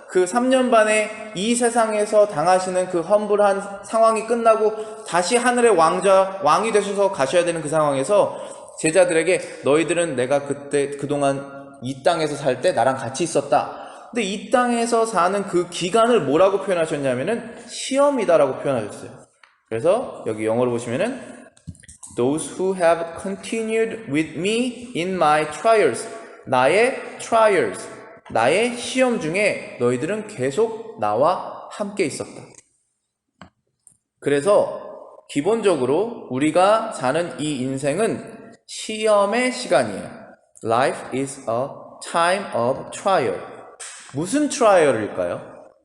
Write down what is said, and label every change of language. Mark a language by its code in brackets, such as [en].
[ko] 그 3년 반에 이 세상에서 당하시는 그 험불한 상황이 끝나고 다시 하늘의 왕이 되셔서 가셔야 되는 그 상황에서 제자들에게 너희들은 내가 그동안 이 땅에서 살 때 나랑 같이 있었다. 근데 이 땅에서 사는 그 기간을 뭐라고 표현하셨냐면은 시험이다라고 표현하셨어요. 그래서 여기 영어로 보시면은 [en] Those who have continued with me in my trials. [ko] 나의 trials. 나의 시험 중에 너희들은 계속 나와 함께 있었다. 그래서 기본적으로 우리가 사는 이 인생은 시험의 시간이에요. [en] Life is a time of trial. [ko] 무슨 트라이얼일까요?